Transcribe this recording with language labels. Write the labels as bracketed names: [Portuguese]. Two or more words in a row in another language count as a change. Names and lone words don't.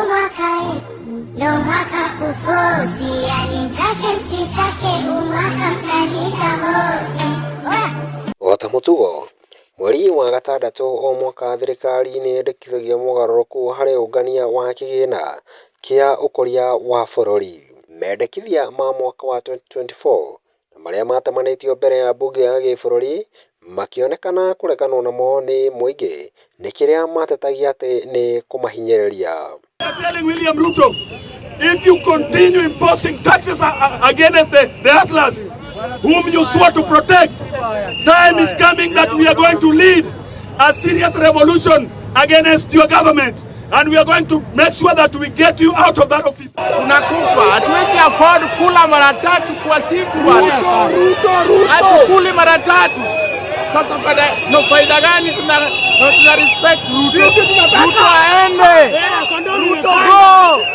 [Kikuyu] O ta mũtugo, mweri wa gatandatũ o mwaka thirikari nĩ yendekithagia mogarũrũku harĩ ũngania wa kĩgĩna kĩa ũkũria wa bũrũri. Mendekithia ma mwaka wa 2024 na marĩa matemanĩtio mbere ya mbunge ya gĩbũrũri makĩonekana kũreganwo namo nĩ mũingĩ nĩ kĩrĩa matetagia atĩ nĩ kũmahinyĩrĩria. [English] Telling William Ruto, if you continue imposing taxes against the hustlers whom you swore to protect, time is coming that we are going to lead a serious revolution against your government. And we are going to make sure that we get you out of that office. [Swahili] Tunakufa, hatuwezi afford kula mara tatu kwa siku. Ruto. Hatukuli mara tatu. Sasa faida gani tuna respect Ruto? Ruto aende. Ruto go.